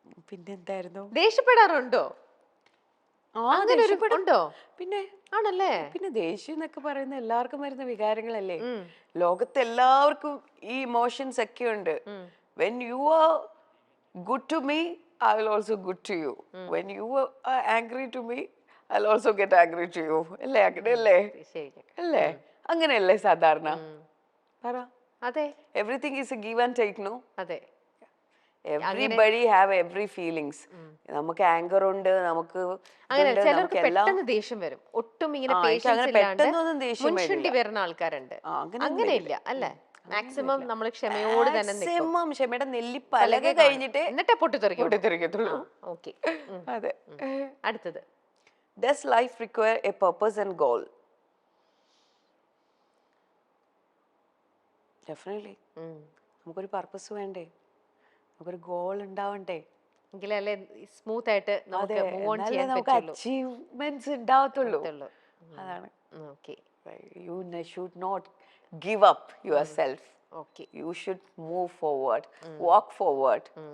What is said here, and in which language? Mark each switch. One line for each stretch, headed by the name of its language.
Malayalam: പിന്നെന്തായിരുന്നു? ദേഷ്യപ്പെടാറുണ്ടോ? അങ്ങനെ ഒരു ഉണ്ടോ? പിന്നെ ആണല്ലേ? പിന്നെ ദേഷ്യം എന്നൊക്കെ പറയുന്ന എല്ലാവർക്കും വരുന്ന വികാരങ്ങളല്ലേ. ലോകത്ത് എല്ലാവർക്കും ഈ ഇമോഷൻസ് ഒക്കെ ഉണ്ട്.
English: When you are good to me, I will also good to you. When you are angry to me, I'll also get angry to you.
Malayalam: അല്ലേ? അങ്ങനെയല്ലേ? അല്ലേ? അങ്ങനെയല്ലേ സാധാരണ? പറ. അതെ.
English: Everything is a give and take, no?
Malayalam: അതെ.
English: Everybody have every feelings.
Malayalam: നമുക്ക് anchor ഉണ്ട്, നമുക്ക് അങ്ങനെ ചിലർക്ക് പെട്ടെന്ന് ദേഷ്യം വരും. ഒട്ടും ഇങ്ങനെ പേഷ്യൻസ് ഇല്ലാണ്ട് മുൻഷണ്ടി വരുന്ന ആൾക്കാരുണ്ട്. അങ്ങനെയില്ല അല്ലേ? മാക്സിമം നമ്മൾ ക്ഷമയോട് തന്നെ നിൽക്കും. മാക്സിമം ക്ഷമയുടെ നെല്ലിപ്പലക കഴിഞ്ഞിട്ട് എന്നിട്ടേ പൊട്ടിത്തെറിക്കും. പൊട്ടിത്തെറിക്കത്തുള്ളൂ. ഓക്കെ, അതെ. അടുത്തത്.
English: Does life require a purpose and goal? Definitely.
Malayalam: നമുക്കൊരു പർപ്പസ് വേണ്ടേ, നമുക്കൊരു ഗോൾ ഉണ്ടാവണ്ടേ, എങ്കിലല്ലേ സ്മൂത്ത് ആയിട്ട് നമുക്ക് മൂവ് ഓൺ ചെയ്യാൻ നമുക്ക് പറ്റുള്ളൂ. അച്ചീവ്മെന്റ്സ് ഉണ്ടാവത്തുള്ളൂ. അതാണ്. Okay,
English: You should not give up yourself. Okay, You should move forward, walk forward.